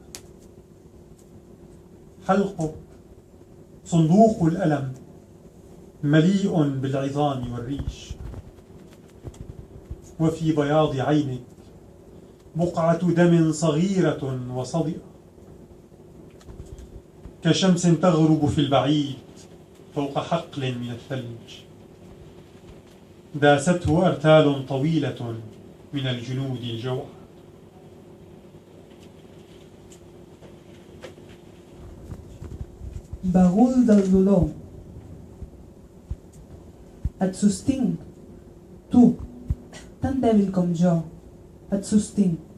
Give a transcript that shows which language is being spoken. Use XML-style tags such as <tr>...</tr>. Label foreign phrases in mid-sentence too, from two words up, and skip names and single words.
<ar>حلقك صندوق الألم مليء بالعظام والريش، وفي بياض عينك بقعة دم صغيرة وصدئة كشمس تغرب في البعيد فوق حقل من الثلج. داسته أرتال طويلة من الجنود الجوع.</ar> <ca>Bagul del dolor. Et sostinc, tu, tan dèbil com jo, et sostinc.</ca>